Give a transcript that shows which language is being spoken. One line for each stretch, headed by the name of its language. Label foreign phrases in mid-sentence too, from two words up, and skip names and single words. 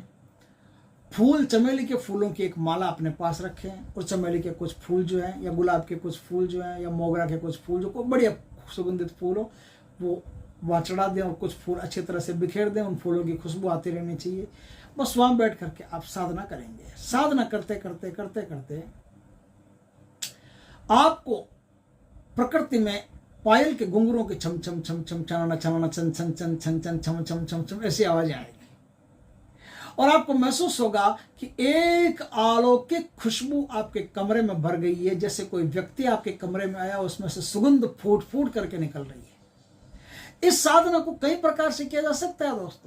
Hindi: फूल, चमेली के फूलों की एक माला अपने पास रखें और चमेली के कुछ फूल जो हैं या गुलाब के कुछ फूल जो हैं या मोगरा के कुछ फूल जो को बढ़िया सुगंधित फूल हो वो वहाँ चढ़ा दें और कुछ फूल अच्छी तरह से बिखेर दें। उन फूलों की खुशबू आती रहनी चाहिए। बस वहाँ बैठ करके आप साधना करेंगे। साधना करते करते करते करते आपको प्रकृति में पायल के घुंघरों के छम छम छम छम छनाना छनाना छन छन छन छन छन छम छम छम छम ऐसी आवाजें आएगी और आपको महसूस होगा कि एक अलौकिक खुशबू आपके कमरे में भर गई है, जैसे कोई व्यक्ति आपके कमरे में आया, उसमें से सुगंध फूट फूट करके निकल रही है। इस साधना को कई प्रकार से किया जा सकता है दोस्तों।